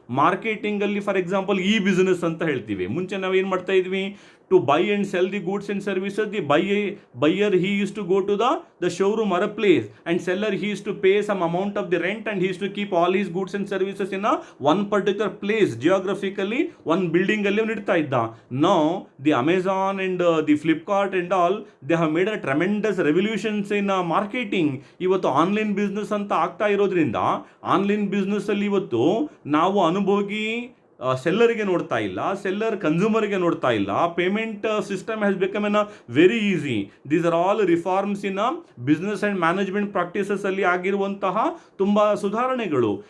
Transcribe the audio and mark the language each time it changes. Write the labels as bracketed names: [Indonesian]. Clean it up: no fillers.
[Kannada] ಮಾರ್ಕೆಟಿಂಗಲ್ಲಿ [English] for example [Kannada] ಈ business ಅಂತ ಹೇಳ್ತೀವಿ. ಮುಂಚೆ ನಾವು ಏನು ಮಾಡ್ತಾ ಇದ್ವಿ, [English] to buy and sell the goods and services, the buyer he used to go to the showroom or a place, and seller he used to pay some amount of the rent, and he used to keep all his goods and services in one particular place, geographically one building [Kannada] alli nidta idda. [English] Now the Amazon and the Flipkart and all, they have made a tremendous revolutions in marketing. [Kannada] ಇವತ್ತು online business ಅಂತ ಆಗ್ತಾ ಇರೋದ್ರಿಂದ online business ಅಲ್ಲಿ ಇವತ್ತು ನಾವು ಅನುಭೋಗಿ ಸೆಲ್ಲರಿಗೆ ನೋಡ್ತಾ ಇಲ್ಲ, seller ಕನ್ಸ್ಯೂಮರ್ಗೆ ನೋಡ್ತಾ ಇಲ್ಲ. [English] Payment system has become an very easy. These are all reforms in business and management ಪ್ರಾಕ್ಟೀಸಸಲ್ಲಿ [Kannada] ಆಗಿರುವಂತಹ ತುಂಬ ಸುಧಾರಣೆಗಳು.